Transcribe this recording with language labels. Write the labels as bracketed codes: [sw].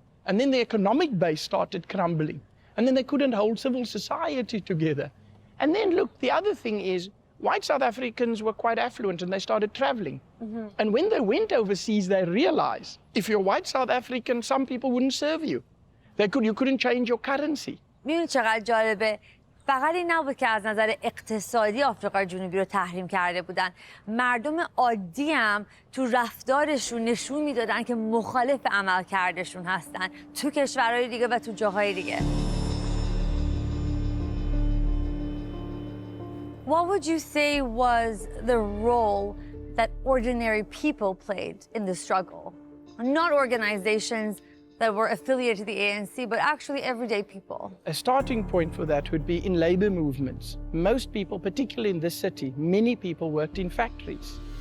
[en] And then the economic base started crumbling. And then they couldn't hold civil society together. And then look, the other thing is, white South Africans were quite affluent and they started traveling. Mm-hmm. And when they went overseas, they realized if you're white South African, some people wouldn't serve you. You couldn't change your currency. [fa] می‌دونی چقدر جالبه؟ فقط این نبود که از نظر اقتصادی آفریقای جنوبی رو تحریم کرده بودن. مردم عادی هم تو رفتارشون نشون میدادن که مخالف عملکردشون هستن تو کشورهای دیگه و تو جاهای دیگه. [en] What would you say was the role that ordinary people played in the struggle? Not organizations that were affiliated to the ANC, but actually everyday people. A starting point for that would be in labor movements. Most people, particularly in this city, many people worked in factories.